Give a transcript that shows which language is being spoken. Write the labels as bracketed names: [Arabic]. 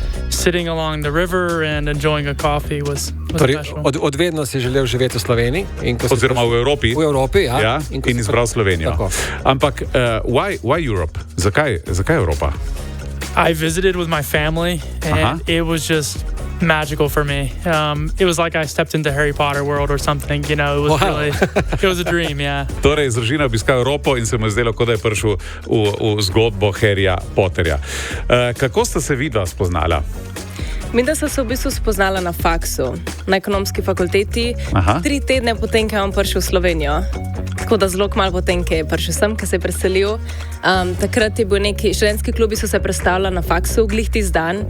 [English] Sitting along the river and enjoying a coffee was special. [Slovenian] Odvedno si želel živeti v Sloveniji. Oziroma v Evropi. V Evropi, ja. Ja, in izbral Slovenijo. Tako. Ampak, [English] why Europe? [Slovenian] Zakaj Evropa? [English] I visited with my family, and it was just magical for me. It was like I stepped into Harry Potter world or something, you know, it was really, it was a dream, yeah. [Slovenian] Torej, z družino obiskal Evropo in se mu je zdelo, kot da je prišel v zgodbo Harryja Potterja. Kako sta se vidva spoznala? Mi da sem se v bistvu spoznala na faksu, na ekonomski fakulteti, 3 tedne potem, ko sem prišel v Slovenijo. Tako da zelo malo potem, ko je prišel sem, ko se je preselil. Takrat je bil neki študentski klubi, so se predstavljali na faksu, glih tisti dan.